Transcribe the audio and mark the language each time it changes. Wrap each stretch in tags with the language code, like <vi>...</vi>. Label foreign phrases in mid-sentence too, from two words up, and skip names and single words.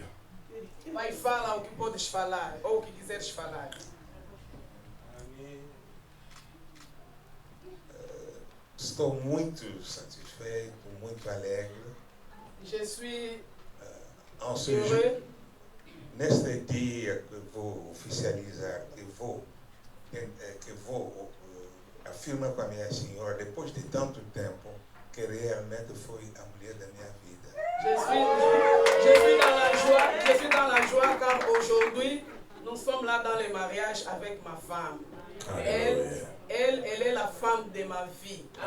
<pt>Pai, fala o que podes falar ou o que quiseres falar. Estou muito satisfeito, muito alegre.</pt> <fr>Je suis En ce heureux. jour,</fr> <pt>neste dia que vou oficializar, que vou afirmar com a minha senhora, depois de tanto tempo, que realmente foi a mulher da minha vida.</pt> <fr>Je suis dans la joie car aujourd'hui, nous sommes là dans le mariage avec ma femme. Elle est la femme de ma vie.</fr>